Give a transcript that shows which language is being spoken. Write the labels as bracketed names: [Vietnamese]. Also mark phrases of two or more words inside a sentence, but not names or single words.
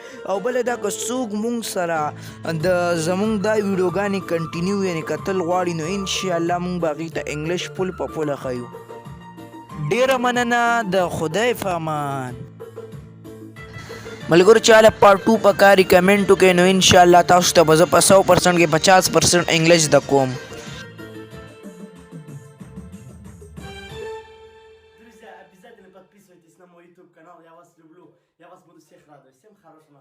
[Pashto] او بله دا که څوک مونږ سره د زمونږ دا ویډیوګانې کنټینیو یعنې کتل غواړي نو انشاءالله مونږ به هغوی ته انګلیش پل په پله ښیو. ډېره مننه د خدای په امان. ملګرو چاله پارت 2 پکاري کمنټ وکړئ نو انشاءالله تاسو ته به زه په 100% کې 50% انګلیش زده کوم. [Russian] Друзья, обязательно подписывайтесь на мой YouTube канал, я вас люблю, я вас буду всех радовать. Всем хорошего настроения.